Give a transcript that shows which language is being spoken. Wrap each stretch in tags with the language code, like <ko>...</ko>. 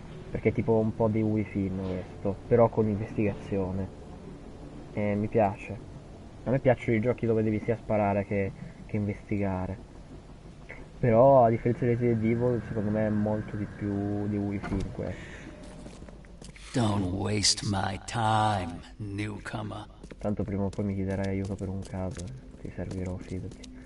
<it>Perché è tipo un po' di Wii Film questo, però con investigazione. E mi piace. A me piacciono i giochi dove devi sia sparare che investigare. Però a differenza di Resident Evil, secondo me è molto di più di Wii Film questo.</it> <en>Don't waste my time, newcomer.</en> <it>Tanto prima o poi mi chiederai aiuto per un caso, ti servirò, fidati.</it>